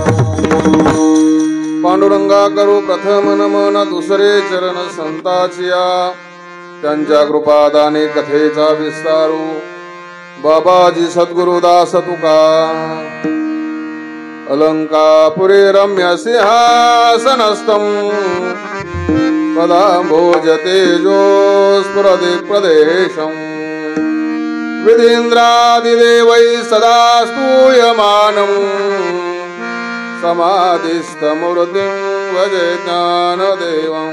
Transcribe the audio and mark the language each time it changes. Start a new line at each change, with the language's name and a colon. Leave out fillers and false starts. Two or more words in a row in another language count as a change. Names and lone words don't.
Marathi: पांडुरंगा करू प्रथम नमन दुसरे चरण संताचिया। त्यांच्या कृपादाने कथेचा विस्तारू बाबाजी सद्गुरुदास तुका।
Sanskrit: अलंकापुरे रम्य सिंहासनस्थं पदाम्भोजतेजो स्फुरदिक्प्रदेशम्। विधीन्द्रादिदेवैः सदा स्तूयमानं समाधिस्थमूर्तिं भजे ज्ञानदेवं।